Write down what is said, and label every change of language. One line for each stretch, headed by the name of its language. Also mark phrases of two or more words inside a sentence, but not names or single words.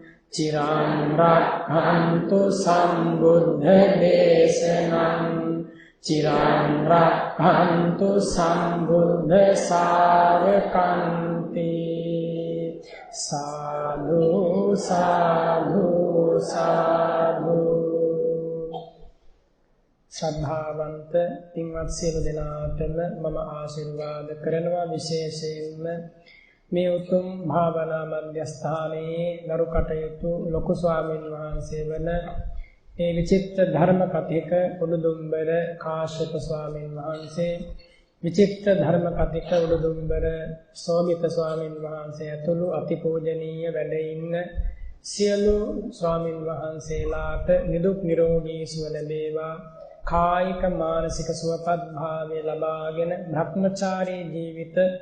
Pali: चिरं रक्षन्तु सम्बुद्धदेशनं चिरान् रक्षन्तु सम्बुद्ध शावकन्ति साधु साधु साधु
Sinhala: ශ්‍රද්ධාවන්ත පින්වත් සියලු දෙනාටම මම ආශිර්වාද කරනවා විශේෂයෙන්ම මේ උතුම් භාවනා මධ්‍යස්ථානයේ ගරු කටයුතු ලොකු ස්වාමීන් වහන්සේ වන ඒ විචිත්‍ර ධර්ම කතික උඩුදුම්බර කාශ්‍යප ස්වාමීන් වහන්සේ විචිත්‍ර ධර්ම කතික උඩුදුම්බර සෝමිත ස්වාමීන් වහන්සේ ඇතුළු අතිපූජනීය වැඩ ඉන්න සියලු ස්වාමීන් වහන්සේලාට නිදුක් නිරෝගී සුව ලැබේවා කායික මානසික සුවපත් භාවය ලබාගෙන භ්‍රමචාරී ජීවිත